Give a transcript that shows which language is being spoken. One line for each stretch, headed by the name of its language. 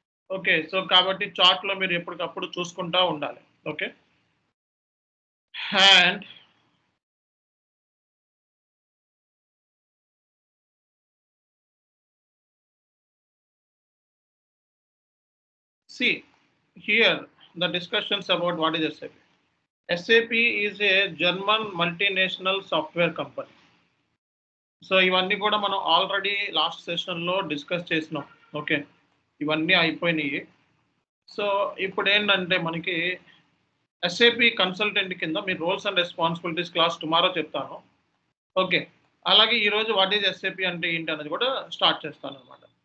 Telugu: Okay, so కాబట్టి చాట్లో మీరు ఎప్పటికప్పుడు చూసుకుంటూ ఉండాలి.
English: Okay, and see here the discussions about what is SAP. SAP is a German multinational software company.
Telugu: So ఇవన్నీ కూడా మనం ఆల్రెడీ లాస్ట్ సెషన్లో డిస్కస్ చేసినాం. ఓకే, ఇవన్నీ అయిపోయినాయి. సో ఇప్పుడు ఏంటంటే మనకి SAP కన్సల్టెంట్ కింద మీ roles and responsibilities class tomorrow చెప్తాను. ఓకే, అలాగే ఈరోజు
English: what is SAP
Telugu: అంటే ఏంటి అనేది కూడా స్టార్ట్ చేస్తాను అనమాట.